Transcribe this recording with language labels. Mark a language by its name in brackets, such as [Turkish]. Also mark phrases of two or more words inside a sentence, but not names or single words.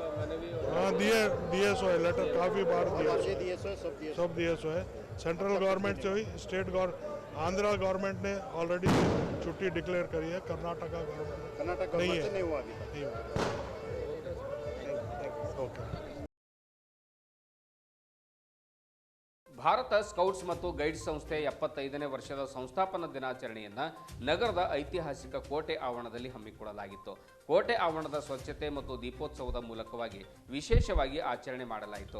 [Hindi] हाँ, दिए सो है लेटर, काफ़ी बार सब दिए सो है। [English] central government [Hindi] से हुई, स्टेट आंध्रा गवर्नमेंट ने ऑलरेडी छुट्टी डिक्लेयर करी है, कर्नाटका गवर्नमेंट नहीं है, नहीं हुआ। [English] ओके। [Kannada] ಭಾರತ ಸ್ಕೌಟ್ಸ್ ಮತ್ತು ಗೈಡ್ಸ್ ಸಂಸ್ಥೆ 75ನೇ ವರ್ಷದ ಸಂಸ್ಥಾಪನಾ ದಿನಾಚರಣೆಯನ್ನು ನಗರದ ಐತಿಹಾಸಿಕ ಕೋಟೆ ಆವರಣದಲ್ಲಿ ಹಮ್ಮಿಕೊಳ್ಳಲಾಗಿತ್ತು. ಕೋಟೆ ಆವರಣದ ಸ್ವಚ್ಛತೆ ಮತ್ತು ದೀಪೋತ್ಸವದ ಮೂಲಕವಾಗಿ ವಿಶೇಷವಾಗಿ ಆಚರಣೆ ಮಾಡಲಾಯಿತು.